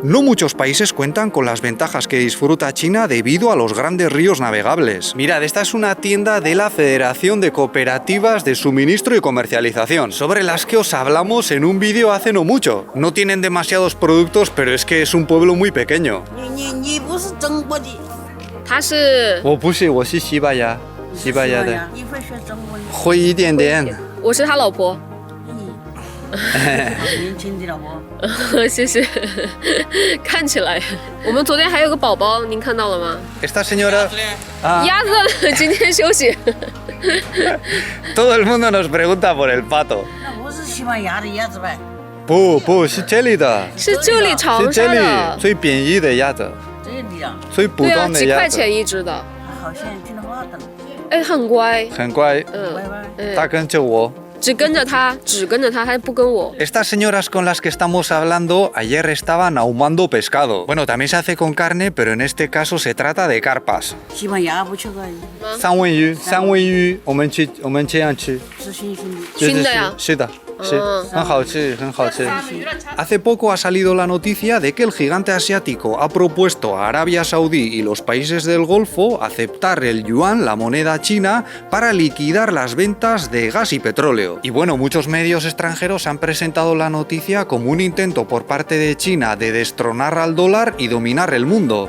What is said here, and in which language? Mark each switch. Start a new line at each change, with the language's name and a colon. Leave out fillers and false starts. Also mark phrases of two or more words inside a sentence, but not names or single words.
Spanish: No muchos países cuentan con las ventajas que disfruta China debido a los grandes ríos navegables. Mirad, esta es una tienda de la Federación de Cooperativas de Suministro y Comercialización, sobre las que os hablamos en un vídeo hace no mucho. No tienen demasiados productos, pero es que es un pueblo muy pequeño.
Chinese: 他是我不是，我是西班牙的，你会学中文？会一点点。我是他老婆。年轻的老婆。谢谢。看起来，我们昨天还有个宝宝，您看到了吗？
Spanish: Esta señora...
Chinese: 鸭子今天休息。
Spanish: Todo el mundo nos pregunta por el pato.
Chinese: 那不是西班牙的鸭子呗？不是这里的，是这里长是这里沙的。最便宜的鸭子，这里啊，最普对啊，通的鸭子，几块钱一只的。好像听话的，哎，很乖。很乖，拜拜。它跟着我。只跟着他，他不跟我。
Spanish: Estas señoras con las que estamos hablando ayer estaban ahumando pescado. Bueno, también se hahace con carne, pero en este caso se trata de carpas.
Chinese: 西班牙不缺个三文鱼，我们这样吃。是新鲜的。熏的呀？是的，是，很好吃，很好吃。
Spanish: Hace poco ha salido la noticia de que el gigante asiático ha propuesto a Arabia Saudí y los países del Golfo aceptar el yuan, la moneda china, para liquidar las ventas de gas y petróleo. Y bueno, muchos medios extranjeros han presentado la noticia como un intento por parte de China de destronar al dólar y dominar el mundo.